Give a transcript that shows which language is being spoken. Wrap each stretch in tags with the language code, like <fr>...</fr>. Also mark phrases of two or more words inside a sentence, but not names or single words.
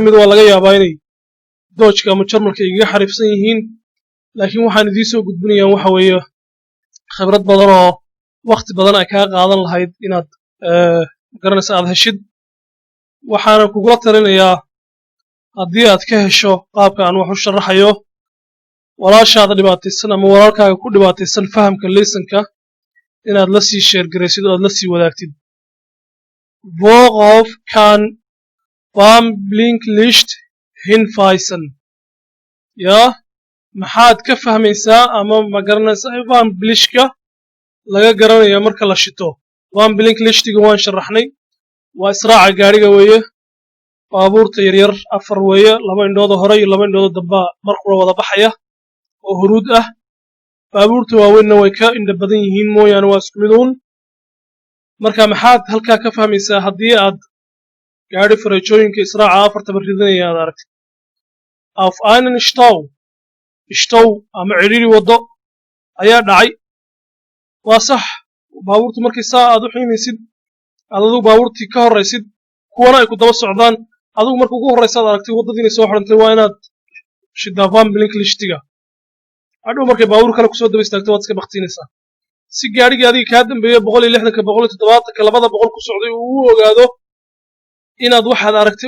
<so>mid waa laga yaabaa inay doojka ama jarmalka igaga xariifsan yihiin laakiin waxaan idiin soo gudbinayaa waxa weeye khibrad badan oo waqti badan ay kaa qaadan lahayd inaad ma garanaysaa aad heshid waxaana kugula talinayaa haddii aad ka hesho qaabka aan wax u sharaxayo walaashaada dhibaataysan ama walaalkaaga ku dhibaataysan fahamka leesonka inaad la sii sheergaraysid oo aad la sii wadaagtid</so> <de>worauf kann Warnblinklicht hinweisen</de> <so>yaa maxaad ka fahmaysaa ama ma garanaysaa warnblishka laga garanayaa marka la shito warnblinklichtiga waan sharaxnay waa israaca gaadhiga weeye baabuurta yaryar afar weeye laba indhooda hore iyo laba indhooda damba markula wada baxaya oo huruud ah baabuurta waaweynna way ka indha badan yihiin mooyaane waa isku mid uun marka maxaad halkaa ka fahmaysaa haddii aad gaadhi fareejooyinka israaca afartaba ridanaya aad aragtid</so> <de>auf einen</de> <so>Stau ama cidhiiri waddo ayaa dhacay waa sax baabuurtu markii saa aad u xiimaysid aad adigu baabuurtii ka horraysid kuwana ay ku daba socdaan adigu marka ugu horraysa aad aragtay waddadii inay soo xidhantay waa inaad shidaa warnblinklichtiga hadhow markay baabuur kale kusoo daba istaagto waad iska baktiinaysaa si gaadhigii adiga kaa dambeeya 160ka 170ka labada boqol ku socday uu u ogaado inaad waxaad aragtay</so>